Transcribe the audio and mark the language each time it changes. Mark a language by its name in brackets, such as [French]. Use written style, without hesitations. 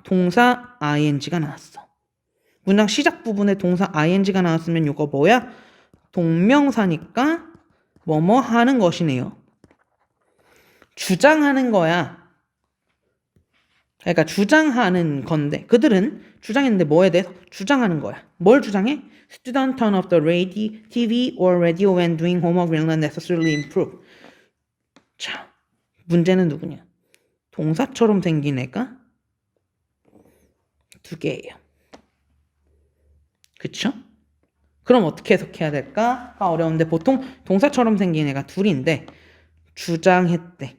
[Korean] 동사 ing가 나왔어. 문장 시작 부분에 동사 ing가 나왔으면 이거 뭐야? 동명사니까 뭐뭐 하는 것이네요. 주장하는 거야. 그러니까 주장하는 건데 그들은 주장했는데 뭐에 대해서? 주장하는 거야. 뭘 주장해? [English] Student turn off the radio, TV or radio when doing homework will not necessarily improve. [Korean] 자, 문제는 누구냐? 동사처럼 생긴 애가 두 개예요. 그쵸? 그럼 어떻게 해석해야 될까? 어려운데 보통 동사처럼 생긴 애가 둘인데 주장했대.